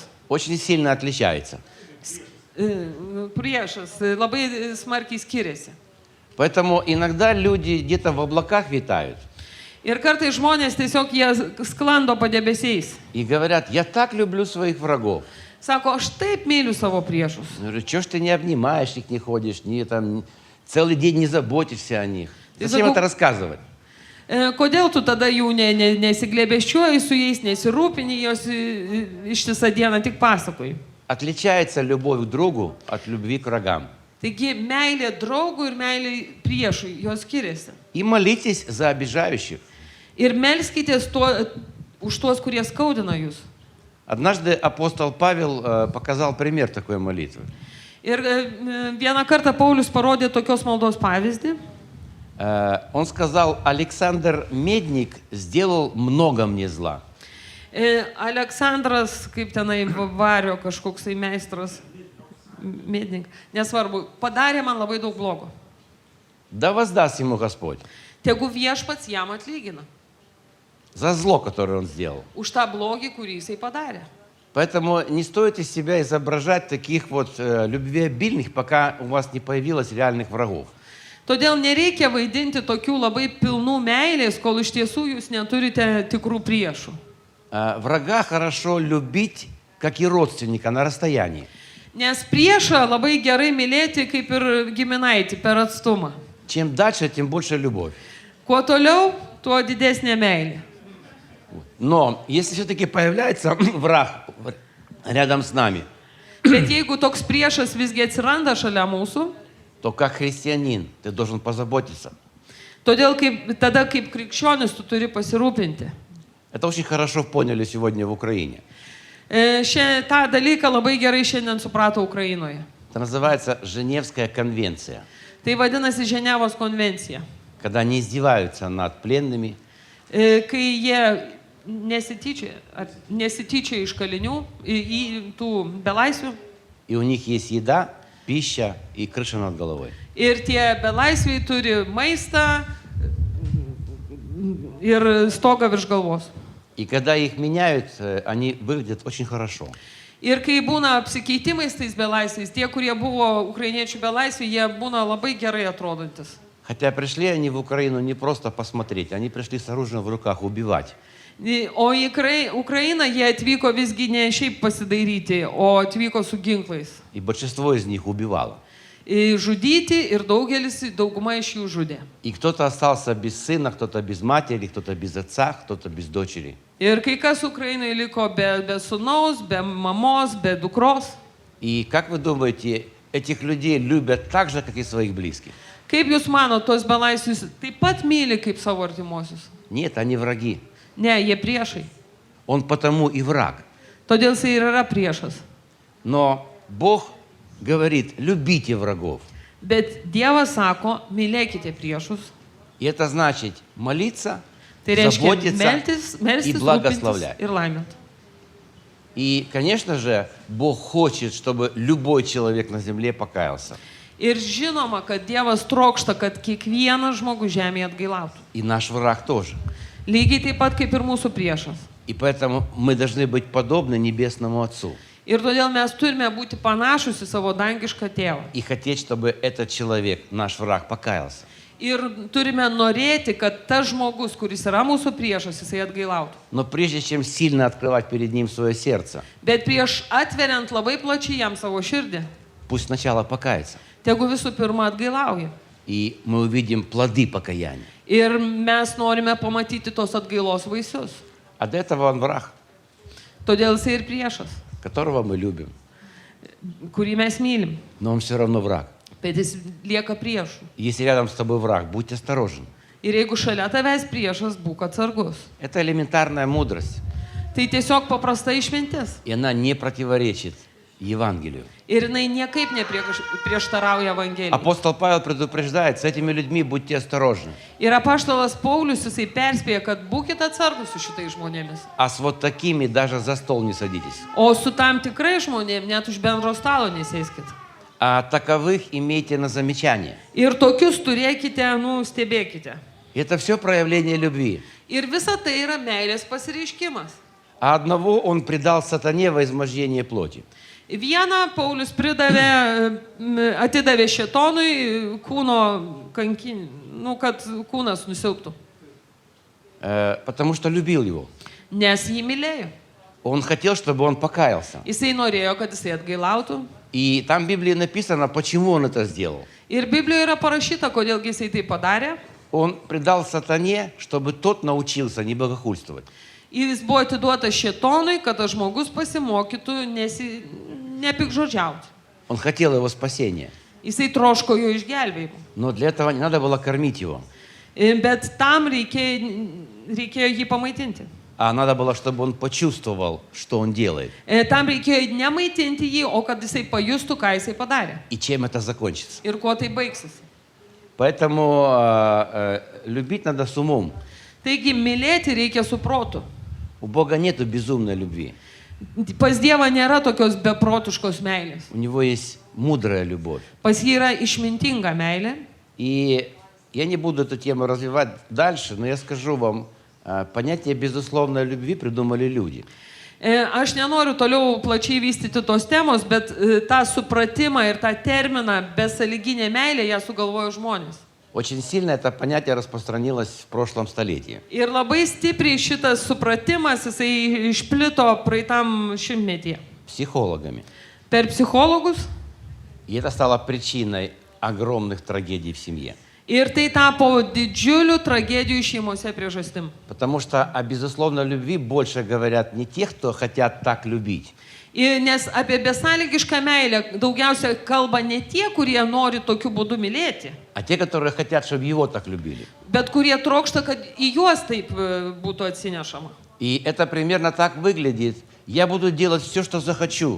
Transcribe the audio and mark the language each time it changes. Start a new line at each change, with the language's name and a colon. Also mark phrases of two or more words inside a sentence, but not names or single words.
Russian: очень сильно отличается.
Lithuanian: Priešas labai smarkiai skiriasi.
Russian: Поэтому иногда люди где-то в облаках витают
Lithuanian: Ir kartai žmonės tiesiog jie sklando padebesiais.
Russian: и говорят, я так люблю своих врагов.
Lithuanian: Sako, aš taip myliu savo priešus.
Russian: Я говорю, что ж ты не обнимаешь их, не ходишь, не, там, целый день не заботишься о них? Зачем это рассказывать?
Lithuanian: Kodėl tu tada jų nesiglėbėščiuoji su jais, nesirūpini jos ištisą dieną, tik pasakoji?
Russian: отличается любовь к другу от любви к врагам.
Lithuanian: Taigi meilė draugui ir meilė priešui, jos skiriasi.
Russian: И молитесь за обижающих.
Lithuanian: Ir melskitės už tuos, kurie skaudina jūs.
Russian: Однажды апостол Павел показал пример такой молитвы.
Lithuanian: Ir vieną kartą Paulius parodė tokios maldos pavyzdį.
Russian: Он сказал: Александр Медник сделал много мне зла.
Lithuanian: Aleksandras, kaip tenai vario kažkoksai meistras, mednik, nesvarbu, padarė man labai daug blogo.
Russian: Да воздаст ему Господь
Lithuanian: Tegu viešpats jam atlygina
Russian: за зло, которое он сделал.
Lithuanian: už tą blogį, kurį jisai padarė.
Russian: Поэтому не стоит из себя изображать таких вот любвеобильных, пока у вас не появилось реальных врагов.
Lithuanian: Todėl nereikia vaidinti tokių labai pilnų meilės, kol iš tiesų jūs neturite tikrų priešų.
Russian: Врага хорошо любить, как и родственника, на расстоянии.
Lithuanian: Nes priešą labai gerai mylėti kaip ir giminaitį per atstumą.
Russian: Чем дальше, тем больше любовь.
Lithuanian: Kuo toliau, tuo didesnė meilė.
Russian: Но если все-таки появляется враг рядом с нами,
Lithuanian: Bet jeigu toks priešas visgi atsiranda šalia mūsų,
Russian: то как христианин ты должен позаботиться.
Lithuanian: todėl tada kaip krikščionis tu turi pasirūpinti.
Russian: Это очень хорошо поняли сегодня в Украине.
Lithuanian: Tą dalyką labai gerai šiandien suprato Ukrainoje.
Russian: Это называется Женевская конвенция,
Lithuanian: Tai vadinasi Ženevos konvencija.
Russian: когда они издеваются над пленными,
Lithuanian: Kai jie nesityčia iš kalinių, į tų belaisvių.
Russian: и у них есть еда, пища и крыша над головой.
Lithuanian: Ir tie belaisviai turi maistą ir stogą virš galvos.
Russian: И когда их меняют, они выглядят очень хорошо.
Lithuanian: Ir kai būna apsikeitimais tais belaisviais, tie, kurie buvo ukrainiečių belaisviai, jie būna labai gerai atrodantis.
Russian: Хотя пришли они в Украину не просто посмотреть, они пришли с оружием в руках убивать.
Lithuanian: O į Ukrainą jie atvyko visgi ne šiaip pasidairyti, o atvyko su ginklais.
Russian: И большинство из них убивало.
Lithuanian: Žudyti ir dauguma iš jų žudė.
Russian: И кто-то остался без сына, кто-то без матери, кто-то без отца, кто-то без дочери.
Lithuanian: Ir kai kas Ukrainai liko be sūnaus, be mamos, be dukros.
Russian: И как вы думаете, этих людей любят так же, как и своих близких?
Lithuanian: Kaip jūs manote, tos belaisvius taip pat myli kaip savo artimuosius?
Russian: Нет, они враги.
Lithuanian: Ne, jie priešai.
Russian: Он потому и враг.
Lithuanian: Todėl jisai ir yra priešas.
Russian: Но Бог говорит: любите врагов.
Lithuanian: Bet Dievas sako, mylėkite priešus.
Russian: И это значит молиться,
Lithuanian: Tai reiškia
Russian: заботиться и
Lithuanian: melstis, rūpintis
Russian: благословлять.
Lithuanian: ir laiminti.
Russian: И, конечно же, Бог хочет, чтобы любой человек на земле покаялся.
Lithuanian: Ir žinoma, kad Dievas trokšta, kad kiekvienas žmogus žemėje atgailautų.
Russian: И наш враг тоже.
Lithuanian: Lygiai taip pat kaip ir mūsų priešas.
Russian: И поэтому мы должны быть подобны Небесному Отцу.
Lithuanian: Ir todėl mes turime būti panašus į savo dangišką tėvą.
Russian: И хотеть, чтобы этот человек, наш враг, покаялся.
Lithuanian: Ir turime norėti, kad tas žmogus, kuris yra mūsų priešas, jisai atgailautų.
Russian: Но прежде чем сильно открывать перед ним свое сердце,
Lithuanian: Bet prieš atveriant labai plačiai jam savo širdį,
Russian: пусть сначала покается.
Lithuanian: tegu visų pirma atgailauja.
Russian: И мы увидим плоды покаяния.
Lithuanian: Ir mes norime pamatyti tos atgailos vaisius.
Russian: А до этого он враг,
Lithuanian: Todėl jisai ir priešas,
Russian: которого мы любим.
Lithuanian: kurį mes mylim.
Russian: Но он все равно враг.
Lithuanian: Bet jis lieka priešu.
Russian: Если рядом с тобой враг, будь осторожен.
Lithuanian: Ir jeigu šalia tavęs priešas, būk atsargus.
Russian: Это элементарная мудрость.
Lithuanian: Tai tiesiog paprasta išmintis.
Russian: И она не противоречит Евангелию.
Lithuanian: Ir jinai niekaip neprieštarauja Evangelijai.
Russian: Апостол Павел предупреждает: с этими людьми будьте осторожны.
Lithuanian: Ir apaštalas Paulius, jisai perspėja, kad būkite atsargus su šitais žmonėmis.
Russian: А с вот такими даже за стол не садитесь.
Lithuanian: O su tam tikrai žmonėm net už bendro stalo nesėskit.
Russian: А таковых имейте на замечание.
Lithuanian: Ir tokius turėkite, stebėkite.
Russian: Это все проявление любви.
Lithuanian: Ir visa tai yra meilės pasireiškimas.
Russian: А одного он предал сатане во измождение плоти.
Lithuanian: Vieną Paulius atidavė šėtonui kūno kankinį, kad kūnas nusilptų.
Russian: Потому что любил его.
Lithuanian: Nes jį mylėjo.
Russian: Он хотел, чтобы он покаялся.
Lithuanian: Jisai norėjo, kad jisai atgailautų.
Russian: И там в Библии написано, почему он это сделал.
Lithuanian: Ir Biblijoje yra parašyta, kodėl jisai tai padarė.
Russian: Он предал сатане, чтобы тот научился не богохульствовать.
Lithuanian: Ir jis buvo atiduotas šėtonui, kad tas žmogus pasimokytų nepikžodžiauti.
Russian: Он хотел его спасения.
Lithuanian: Jisai troško jo išgelbėjimo.
Russian: Но для этого не надо было кормить его.
Lithuanian: Bet tam reikėjo jį pamaitinti.
Russian: А надо было, чтобы он почувствовал, что он делает.
Lithuanian: Tam reikėjo nemaitinti jį, o kad jisai pajustų, ką jisai padarė.
Russian: И чем это закончится.
Lithuanian: Ir kuo tai baigsis.
Russian: Поэтому любить надо с умом.
Lithuanian: Taigi mylėti reikia su protu.
Russian: У Бога нету безумной любви.
Lithuanian: Pas Dievą nėra tokios beprotiškos meilės.
Russian: У Него есть мудрая любовь.
Lithuanian: Pas jį yra išmintinga meilė.
Russian: И я не буду эту тему развивать дальше, но я скажу вам, понятие безусловной любви придумали люди.
Lithuanian: Aš nenoriu toliau plačiai vystyti tos temos, bet tą supratimą ir tą terminą besąlyginė meilė ją sugalvojo žmonės.
Russian: Очень сильно это понятие распространилось в прошлом столетии.
Lithuanian: Ir labai stipriai šitas supratimas, jisai išplito praeitam šimtmetyje.
Russian: Психологами.
Lithuanian: Per psichologus.
Russian: И это стало причиной огромных трагедий в семье.
Lithuanian: Ir tai tapo didžiulių tragedijų šeimose priežastim.
Russian: Потому что о безусловной любви больше говорят не те, кто хотят так любить.
Lithuanian: Nes apie besąlygišką meilę daugiausia kalba ne tie, kurie nori tokiu būdu mylėti,
Russian: А те, которые хотят, чтобы его так любили.
Lithuanian: bet kurie trokšta, kad į juos taip būtų atsinešama.
Russian: И это примерно так выглядит. Я буду делать все, что захочу.